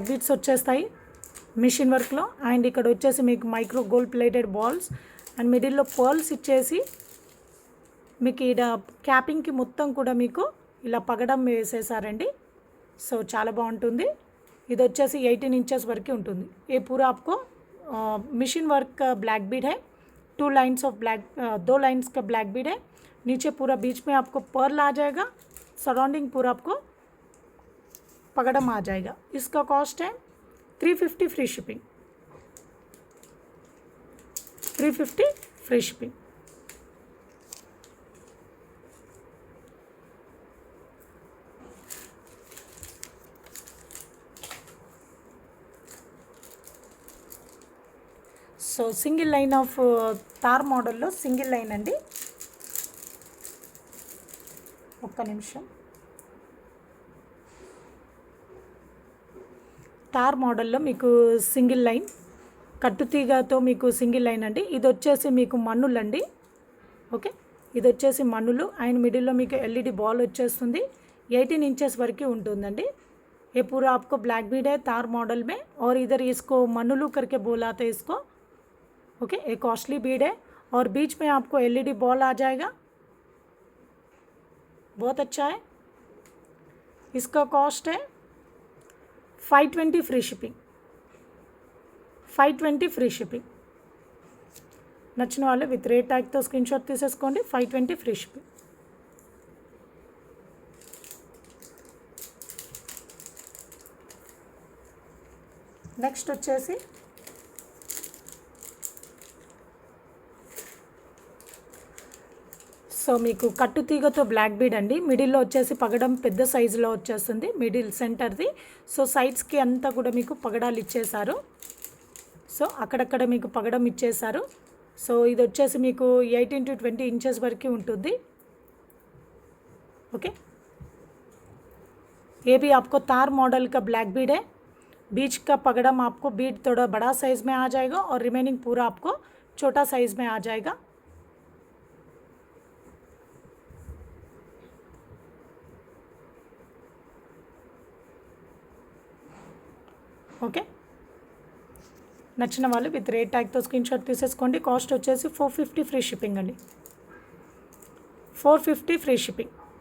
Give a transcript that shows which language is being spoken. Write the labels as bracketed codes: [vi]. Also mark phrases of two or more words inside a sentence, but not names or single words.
[te] బీడ్స్ వచ్చేస్తాయి మిషన్ వర్క్లో అండ్ ఇక్కడ వచ్చేసి మీకు [en] micro gold plated balls [te] అండ్ మిడిల్లో పర్ల్స్ ఇచ్చేసి మీకు ఇక్కడ క్యాపింగ్కి మొత్తం కూడా మీకు ఇలా పగడం వేసేసారండి. సో చాలా బాగుంటుంది. ఇది వచ్చేసి 18 ఇంచెస్ వరకు ఉంటుంది. [hi] ये पूरा आपको [en] mission work [hi] का ब्लैक बीड है. 2 [en] lines of black [hi] 2 लाइन्स का [en] black bead [hi] है. नीचे पूरा बीच में आपको पर्ल आ जाएगा. सराउंडिंग पूरा आपको पगड़म आ जाएगा. इसका कॉस्ट है 350 [en] free shipping. 350 free shipping. [te] సో [en] single line of [te] తార్ మోడల్లో [en] single line [te] అండి. ఒక్క నిమిషం. తార్ మోడల్లో మీకు [en] single line [te] కట్టుతీగతో మీకు [en] single line [te] అండి. ఇది వచ్చేసి మీకు మన్నులండి. ఓకే, ఇది వచ్చేసి మనులు అండ్ మిడిల్లో మీకు [en] LED ball [te] వచ్చేస్తుంది. 18 इंचेस వరకు ఉంటుందండి. [hi] ये पूरा आपको [en] black bead [hi] है तार मॉडल में और इधर इसको मनुलू करके बोला था इसको. ओके, एक [en] costly bead [hi] है और बीच में आपको [en] LED ball [hi] आ जाएगा. बहुत अच्छा है. इसका कॉस्ट है 520 [en] free shipping. 520 free shipping. [te] నచ్చిన వాళ్ళు [en] with rate [te] ట్యాగ్తో [en] screen shot [te] తీసేసుకోండి. [en] 520 free shipping. [te] నెక్స్ట్ వచ్చేసి సో మీకు కట్టు తీగతో [en] black bead [te] అండి. మిడిల్లో వచ్చేసి పగడం పెద్ద సైజులో వచ్చేస్తుంది, మిడిల్ సెంటర్ది. సో సైడ్స్కి అంతా కూడా మీకు పగడాలు ఇచ్చేశారు. సో అక్కడక్కడ మీకు పగడం ఇచ్చేశారు. సో ఇది వచ్చేసి మీకు 18 to 20 इंचेस వరకు ఉంటుంది. [hi] ओके, ये भी आपको तार मॉडल का [en] black bead [hi] है. बीच का पगड़म आपको बीड थोड़ा बड़ा साइज़ में आ जाएगा और रिमेनिंग पूरा आपको छोटा साइज़ में आ जाएगा. [te] ఓకే, నచ్చిన వాళ్ళు [en] with rate [te] ట్యాగ్తో [en] screen shot [te] తీసేసుకోండి. కాస్ట్ వచ్చేసి 450 [en] free shipping [te] అండి. [en] 450 free shipping.